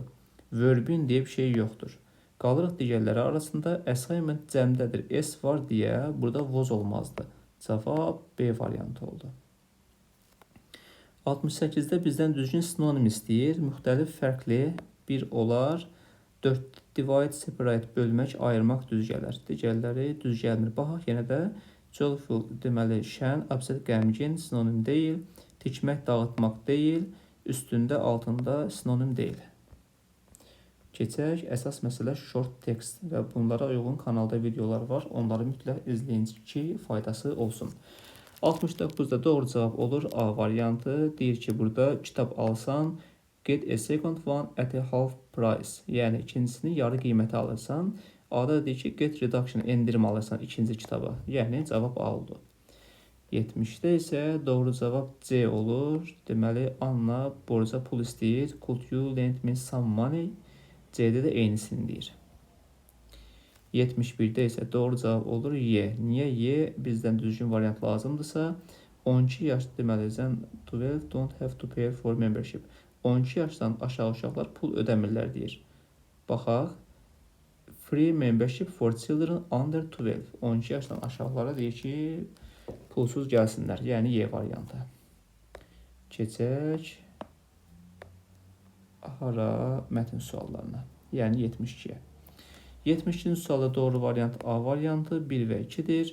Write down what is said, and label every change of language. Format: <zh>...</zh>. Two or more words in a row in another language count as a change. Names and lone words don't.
<az>Verb-in deyə bir şey yoxdur. Qalırıq digərləri arasında. Assignment cəmdədir. S var deyə burada was olmazdı. Cavab B variantı oldu. 68-də bizdən düzgün sinonim istəyir. Müxtəlif fərqli bir olar.</az> <en>4 divide, separate,</en> <az>bölmək, ayırmaq düz gələr. Digərləri düz gəlmir. Baxaq, yenə də joyful deməli şən, upset, qəmgin sinonim deyil. Tikmək, dağıtmaq deyil. Üstündə, altında sinonim deyil. Keçək, əsas məsələ</az> <en>short text</en> <az>və bunlara uyğun kanalda videolar var. Onları mütləq izləyin ki, faydası olsun. 69'da doğru cavab olur A variantı. Deyir ki, burada kitab alsan,</az> <en>get a second one at a half price.</en> <az>Yəni ikincisini yarı qiymətə alırsan. A-da deyir ki,</az> <en>get reduction,</en> <az>endirim alırsan ikinci kitaba. Yəni cavab A oldu. 70-də isə doğru cavab C olur. Deməli, Anna borca pul istəyir.</az> <en>Could you lend me some money?</en> <az>C-də də eynisini deyir. 71'də isə doğru cavab olur Y. Niyə Y? Bizdən düzgün variant lazımdırsa, 12 yaş deməli, sən 12</az> <en>don't have to pay for membership.</en> <az>12 yaşdan aşağı uşaqlar pul ödəmirlər deyir. Baxaq.</az> <en>Free membership for children under 12.</en> <az>12 yaşdan aşağılara deyir ki, pulsuz gəlsinlər. Yəni Y variantı. Keçək hara mətn suallarına. Yəni 72-yə. 72-ci sualda doğru variant A variantı 1 və 2-dir.</az>